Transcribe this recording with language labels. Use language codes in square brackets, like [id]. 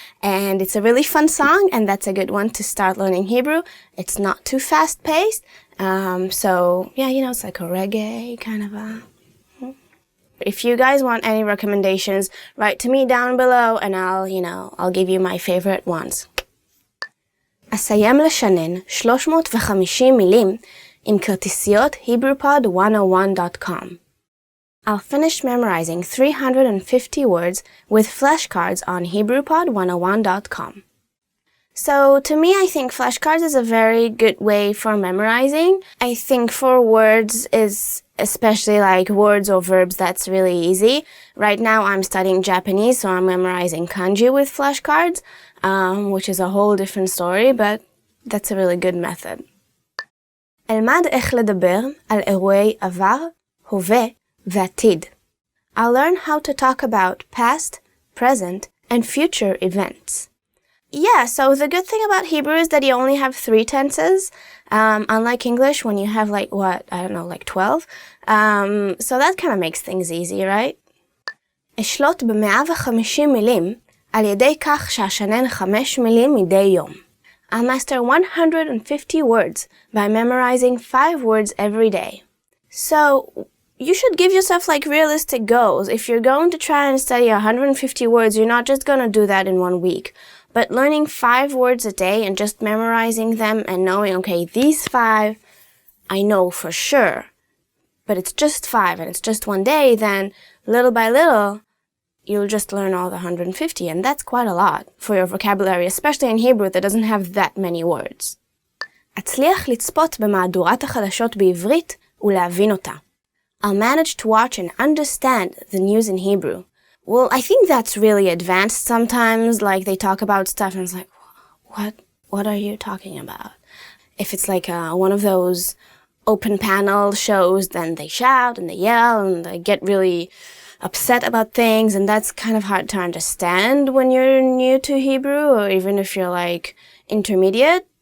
[en] And it's a really fun song, and that's a good one to start learning Hebrew. It's not too fast-paced. So, yeah, it's like a reggae kind of a... If you guys want any recommendations, write to me down below and I'll give you my favorite ones. [he] אסיים לשנן 350 מילים עם כרטיסיות HebrewPod101.com. [en] I'll finish memorizing 350 words with flashcards on HebrewPod101.com. So, to me, I think flashcards is a very good way for memorizing. I think for words is especially like words or verbs, that's really easy. Right now, I'm studying Japanese, so I'm memorizing kanji with flashcards, which is a whole different story, but that's a really good method. [he] אלמד איך לדבר על אירועי עבר, הווה ועתיד. [en] I'll learn how to talk about past, present, and future events. Yeah, so the good thing about Hebrew is that you only have 3 tenses, unlike English when you have 12. So that kind of makes things easy, right? [he] אשלוט ב-150 מילים על ידי כך שאשנן 5 מילים מדי יום. [en] I'll master 150 words by memorizing 5 words every day. So, you should give yourself realistic goals. If you're going to try and study 150 words, you're not just going to do that in 1 week. But learning 5 words a day and just memorizing them and knowing, okay, these 5, I know for sure, but it's just 5 and it's just 1 day, then little by little, you'll just learn all the 150, and that's quite a lot for your vocabulary, especially in Hebrew that doesn't have that many words. [he] אצליח לצפות במהדורת החדשות בעברית ולהבין אותה. [en] I'll manage to watch and understand the news in Hebrew. Well, I think that's really advanced sometimes, they talk about stuff and it's like, what are you talking about? If it's one of those open panel shows, then they shout and they yell and they get really upset about things, and that's kind of hard to understand when you're new to Hebrew, or even if you're intermediate.